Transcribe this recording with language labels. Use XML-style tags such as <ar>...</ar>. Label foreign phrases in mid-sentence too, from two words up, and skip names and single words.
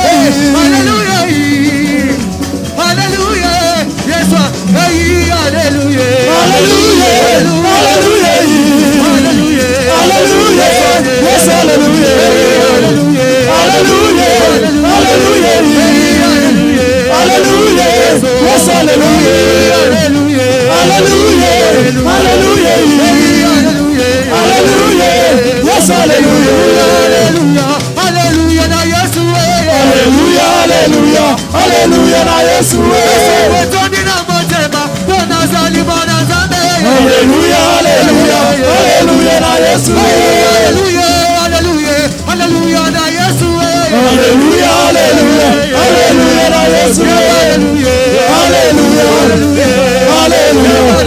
<en>hallelujah, hallelujah, yes, hallelujah, hallelujah, hallelujah, hallelujah, hallelujah, yes, hallelujah, hallelujah, hallelujah, hallelujah, yes, hallelujah, hallelujah, hallelujah, hallelujah. Yes,</en> <ln>hallelujah, hallelujah, hallelujah, na Yesu, hallelujah, hallelujah, hallelujah, na Yesu, wetoni na motema, bona zali bona zambe, hallelujah, hallelujah, hallelujah, na Yesu, hallelujah, hallelujah, hallelujah, na Yesu, hallelujah, hallelujah, hallelujah, na Yesu,</ln> <en>hallelujah, hallelujah, hallelujah,</en>